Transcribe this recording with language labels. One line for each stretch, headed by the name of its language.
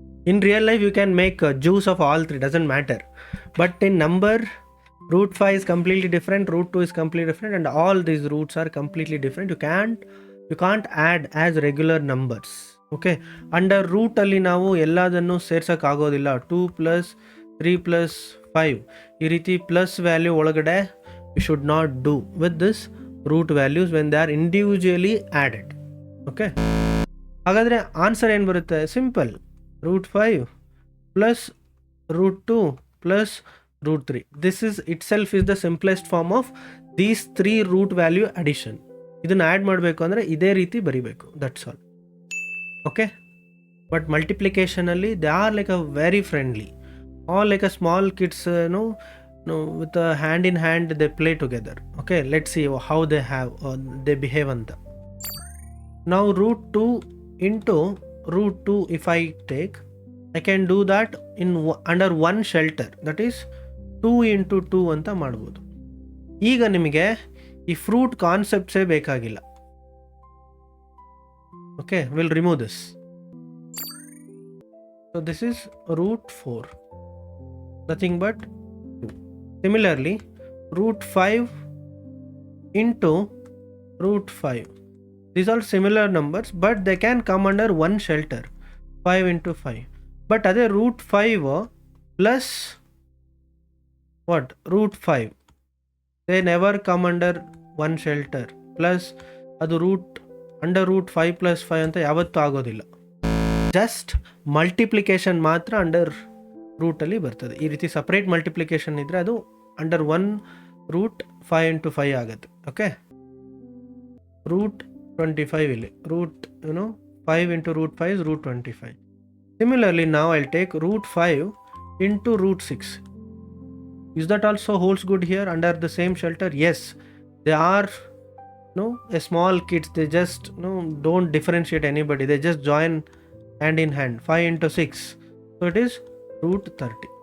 English: In real life you can make a juice of all three, doesn't matter. But in number, root 5 is completely different, root 2 is completely different, and all these roots are completely different. You can't add as regular numbers. Okay, under root
Kannada: ಅಲ್ಲಿ ನಾವು ಎಲ್ಲದನ್ನು ಸೇರ್ಸಕ್ಕೆ ಆಗೋದಿಲ್ಲ.
English: 2 plus 3 plus 5
Kannada: ಈ ರೀತಿ plus value ಒಳಗಡೆ
English: you should not do with this root values when they are individually added.
Kannada: Okay, ಹಾಗಾದರೆ answer ಏನು ಬರುತ್ತೆ? Simple, root 5 plus root 2 plus root 3.
English: This is itself is the simplest form of these 3 root value addition.
Kannada: ಇದನ್ನು add ಮಾಡಬೇಕು ಅಂದರೆ ಇದೇ ರೀತಿ ಬರಿಬೇಕು.
English: That's all. Okay, but ಮಲ್ಟಿಪ್ಲಿಕೇಶನಲ್ಲಿ they are like a very friendly. All like a small kids with a hand in hand they play together. Okay, let's see how they behave anta. Now root 2 into root 2 if I take, I can do that under one shelter, that is 2 into 2
Kannada: ಅಂತ ಮಾಡ್ಬೋದು. ಈಗ ನಿಮಗೆ ಈ fruit ಕಾನ್ಸೆಪ್ಟ್ಸೇ ಬೇಕಾಗಿಲ್ಲ.
English: Okay, we'll remove this. So this is root 4, nothing but 2. Similarly, root 5 into root 5. These are similar numbers, but they can come under one shelter, 5 into 5. But other root 5 plus what? Root 5. They never come under one shelter.
Kannada: Plus ಅದು
English: under root 5 plus 5
Kannada: ಅಂತ ಯಾವತ್ತೂ ಆಗೋದಿಲ್ಲ. Just multiplication ಮಾತ್ರ under ರೂಟಲ್ಲಿ ಬರ್ತದೆ. ಈ ರೀತಿ separate multiplication ಇದ್ದರೆ ಅದು ಅಂಡರ್ ಒನ್ ರೂಟ್
English: 5 into 5
Kannada: ಆಗುತ್ತೆ.
English: Okay, root 25 ಇಲ್ಲಿ root 5 into root 5 is root 25. Similarly, now I'll take root 5 into root 6. Is that also holds good here under the same shelter? Yes, they are a small kids. They just don't differentiate anybody. They just join hand in hand. 5 into 6, so it is root 30.